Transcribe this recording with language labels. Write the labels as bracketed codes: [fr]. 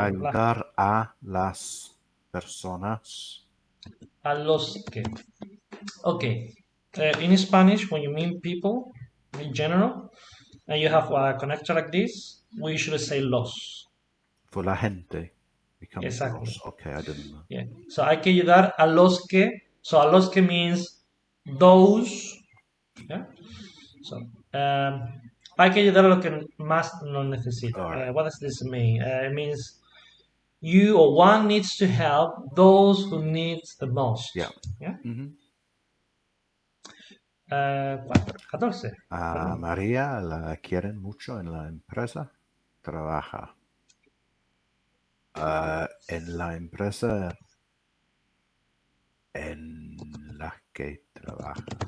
[es] ayudar a las personas. a los que. Okay. [en] In Spanish, when you mean people in general, and you have a connector like this, we should say los. For la gente becomes Exactly. los. Okay, I didn't know. Yeah. So [es] hay que ayudar a los que. [en] So [es] a los que [en] means those. Yeah. [es] So hay que ayudar a los que más lo necesitan. [en] Alright. What does this mean? It means you or one needs to help those who need the most. Yeah. Yeah. Mhm. 14. [es] A María la quieren mucho en la empresa. Trabaja. En la empresa en la que trabaja.